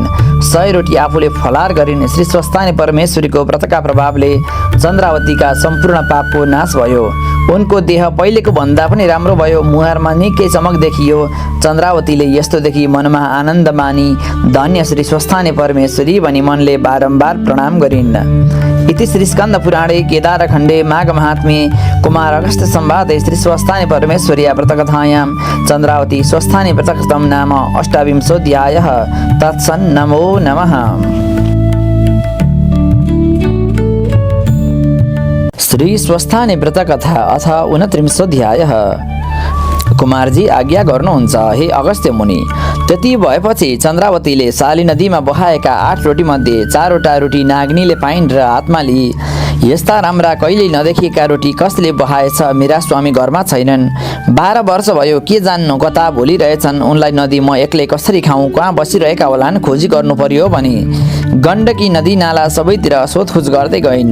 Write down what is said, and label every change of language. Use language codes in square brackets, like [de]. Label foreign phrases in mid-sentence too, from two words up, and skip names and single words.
[ne] 100 रोटी आफूले फलाहार गरिन्। श्री स्वस्थानी परमेश्वरीको व्रतका प्रभावले चन्द्रावतीका सम्पूर्ण पापको नाश भयो। उनको देह पहिलेको भन्दा पनि राम्रो भयो। मुहारमा निकै चमक देखियो। चन्द्रावतीले यस्तो देखि मनमा आनन्द मानी धन्य श्री स्वस्थानी परमेश्वरी भनी मनले बारम्बार प्रणाम गरिन्। [sa] इति श्री स्कन्द पुराणे केदारखण्डे माघ महात्म्ये कुमार अगस्त्य संवादे श्री स्वस्थानी परमेश्वर्या व्रतकथायां चन्द्रावती स्वस्थानी व्रतकथं नाम 28 तत्सन् नमो नमः। [ne] श्री स्वस्थानी व्रतकथा अथ 29 कुमारजी आज्ञा गर्नुहुन्छ हे अगस्त्य मुनि। त्यति भएपछि चन्द्रावतीले साली नदीमा बहाएका 8 रोटीमध्ये 4वटा रोटी नागनीले पाइन् र हातमा लिई, यस्ता राम्रा कहिल्यै नदेखिएका रोटी कसले बहाएछ? मेरा स्वामी घरमा छैनन्, 12 वर्ष भयो, के जान्नु कता भोलिरहेछन्, उनलाई नदी म एक्लै कसरी खाउँ, कहाँ बसिरहेका होलान्, खोजी गर्नु पर्यो भनी गण्डकी नदी नाला सबैतिर सोधखोज गर्दै गइन्।